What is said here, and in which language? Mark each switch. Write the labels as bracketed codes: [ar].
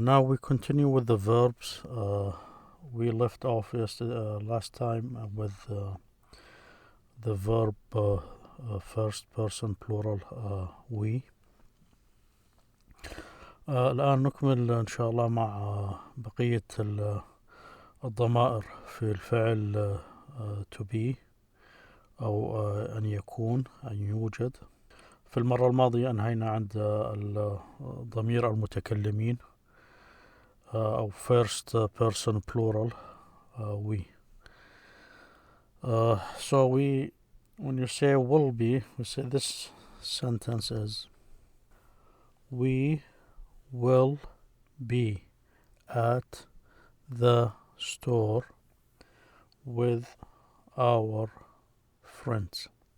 [en] Now we continue with the verbs. We left off last time with the verb first person plural we. [ar] الآن نكمل إن شاء الله مع بقية الضمائر في الفعل [en] to be [ar] أو أن يكون أن يوجد. في المرة الماضية أنهينا عند ضمير المتكلمين أو [en] first person plural we. So when you say will be, we say this sentence is we will be at the store with our friends.